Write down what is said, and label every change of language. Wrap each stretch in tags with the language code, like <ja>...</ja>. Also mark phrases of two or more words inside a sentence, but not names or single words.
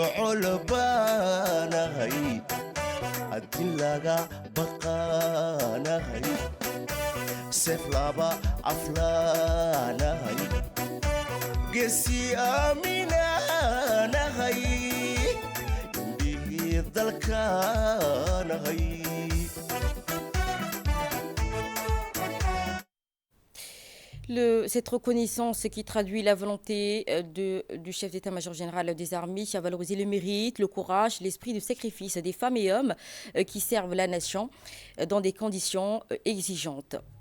<so>colbaanahay adilaga baqaanahay seef laba aflaanahay geesi aaminaanahay indhihii dalkaanahay</so> <fr>Cette reconnaissance qui traduit la volonté du chef d'état-major général des armées à valoriser le mérite, le courage, l'esprit de sacrifice des femmes et hommes qui servent la nation dans des conditions exigeantes.</fr>